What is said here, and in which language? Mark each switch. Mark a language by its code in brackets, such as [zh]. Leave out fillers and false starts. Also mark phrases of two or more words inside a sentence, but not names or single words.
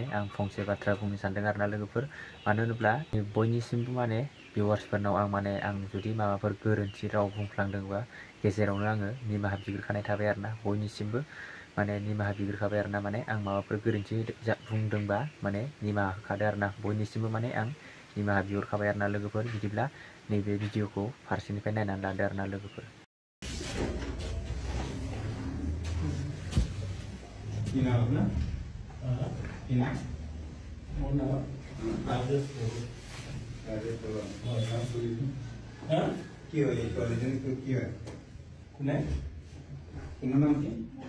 [brx] आं फंसे बाथ्रा बुंनो सानदों आरोना लोगोफोर मानो होनोब्ला बयनिसिमबो माने भिउवार्सफोरनाव आं जुदि माबाफोर गोरोन्थि राव बुंफ्लांदोंबा गेजेरावनो आङो निमाहा बिग्रोखानाय थाबाय आरोना बयनिसिमबो माने निमाहा बिग्रोखाबाय आरोना माने आं माबाफोर गोरोन्थि बुंदोंबा माने निमाहा होखादो आरोना बयनिसिमबो माने आं निमाहा बिहरखाबाय आरोना लोगोफोर बिदिब्ला नैबे भिडिअखौ फारसेनिफ्राय नायनानै लादो आरोना लोगोफोर [as] কি হয় ছোৱালীজনী কি হয় কোনে তোমাৰ নাম কি